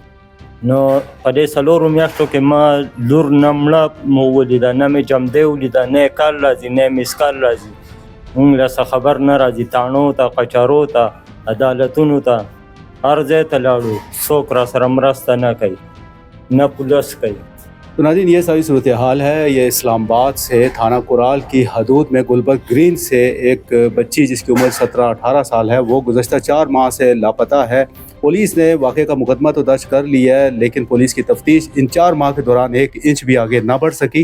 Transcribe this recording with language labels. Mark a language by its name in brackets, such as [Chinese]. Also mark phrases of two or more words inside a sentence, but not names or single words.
[Pashto] نو په دې 4 میاشتو کې ما لور نه مړه مو ولیده, نه مې جمدی ولیده, نه یې کال راځي نه یې مسکال راځي. مونږ له څه خبر نه راځي, تاڼو ته قچارو ته عدالتونو ته ہر ځای ته لاړو, څوک را سره مرسته نه کوي نه پولیس کوي. [Urdu] تو ناظرین یہ ساری صورتحال ہے. یہ اسلام آباد سے تھانہ کورال کی حدود میں گلبرگ گرین سے ایک بچی جس کی عمر 17-18 سال ہے وہ گزشتہ 4 ماہ سے لاپتہ ہے. پولیس نے واقعے کا مقدمہ تو درج کر لیا ہے لیکن پولیس کی تفتیش ان 4 ماہ کے دوران 1 انچ بھی آگے نہ بڑھ سکی.